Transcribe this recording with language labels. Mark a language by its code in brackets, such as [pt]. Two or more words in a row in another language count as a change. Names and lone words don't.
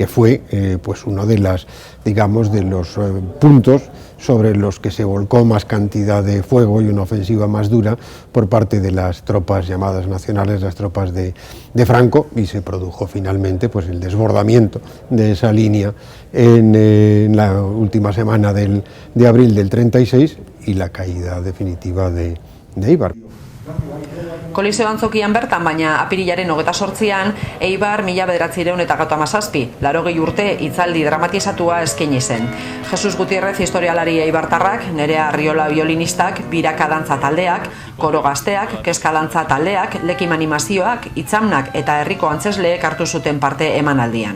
[es] fue pues uno de las, digamos, de los puntos sobre los que se volcó más cantidad de fuego y una ofensiva más dura por parte de las tropas llamadas nacionales, las tropas de Franco, y se produjo finalmente pues el desbordamiento de esa línea en la última semana de abril del 36 y la caída definitiva de Eibar. [eu] Koliseo Antzokian bertan, baina apirilaren 28an, Eibar 1957, 80 urte hitzaldi dramatizatua eskaini zen. Jesus Gutierrez historialari eibartarrak, Nerea Arriola violinistak, biraka dantza taldeak, koro gazteak, kezka dantza taldeak, lekim animazioak, itzamnak eta herriko antzesleek hartu zuten parte emanaldian.